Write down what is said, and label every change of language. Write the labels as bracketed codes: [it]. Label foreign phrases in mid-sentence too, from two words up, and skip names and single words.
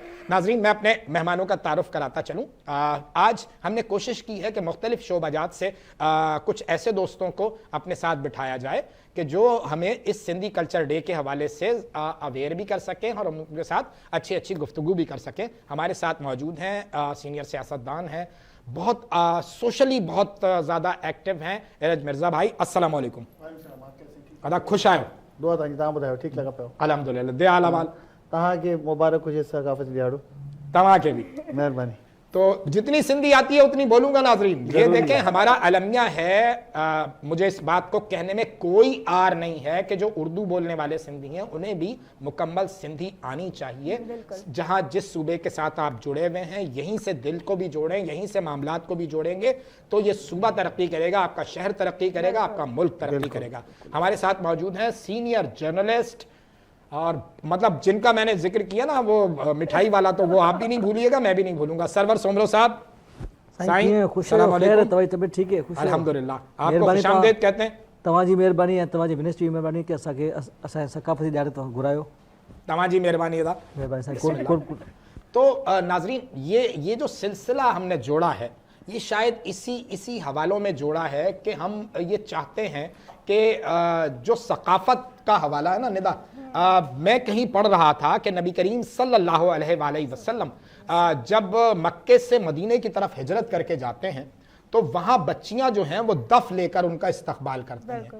[ur] ناظرین، میں اپنے مہمانوں کا تعارف کراتا چلوں۔ آج ہم نے کوشش کی ہے کہ مختلف شعبہ جات سے کچھ ایسے دوستوں کو اپنے ساتھ بٹھایا جائے کہ جو ہمیں اس سندھی کلچر ڈے کے حوالے سے اویئر بھی کر سکیں اور ان کے ساتھ اچھی اچھی گفتگو بھی کر سکیں. ہمارے ساتھ موجود ہیں سینیئر سیاستدان ہیں، بہت سوشلی بہت زیادہ ایکٹو ہیں، ایرج مرزا بھائی. [ar] السلام عليكم. [sd] अदा खुश आयो? दुआ तव्हांजी, तव्हां ॿुधायो ठीकु लॻा पियो? अल्हम्दुलिल्लाह, दे आला वाल। तव्हांखे मुबारक हुजे सकाफ़ती ॾियारो। तव्हांखे भी महिरबानी। [ur] تو جتنی سندھی آتی ہے اتنی بولوں گا ناظرین۔ یہ دیکھیں ہمارا المیہ ہے، مجھے اس بات کو کہنے میں کوئی عار نہیں ہے کہ جو اردو بولنے والے سندھی ہیں انہیں بھی مکمل سندھی آنی چاہیے. جہاں جس صوبے کے ساتھ آپ جڑے ہوئے ہیں، یہیں سے دل کو بھی جوڑیں، یہیں سے معاملات کو بھی جوڑیں گے تو یہ صوبہ ترقی کرے گا، آپ کا شہر ترقی کرے گا، آپ کا ملک ترقی کرے گا. ہمارے ساتھ موجود ہیں [en] senior journalist, [ur] اور مطلب جن کا میں نے ذکر کیا نا وہ مٹھائی والا، تو وہ آپ بھی نہیں بھولیے گا، میں بھی نہیں بھولوں گا. सरवर सोमरो साहब, ٹھیک ہے, الحمدللہ، آپ کو خوش آمدید کہتے ہیں. [sd] तव्हांजी महिरबानी है, तव्हांजी विनस्टी जी महिरबानी कि असांखे असांजे सकाफ़ती ॾियारे तव्हां घुरायो। तव्हांजी महिरबानी अदा। [ur] تو ناظرین، یہ جو سلسلہ ہم نے جوڑا ہے، یہ شاید اسی حوالوں میں جوڑا ہے کہ ہم یہ چاہتے ہیں کہ جو ثقافت کا حوالہ ہے نا ندا، میں کہیں پڑھ رہا تھا کہ نبی کریم [ar] صلى الله عليه وسلم [ur] جب مکے سے مدینے کی طرف ہجرت کر کے جاتے ہیں تو وہاں بچیاں جو ہیں وہ دف لے کر ان کا استقبال کرتی ہیں.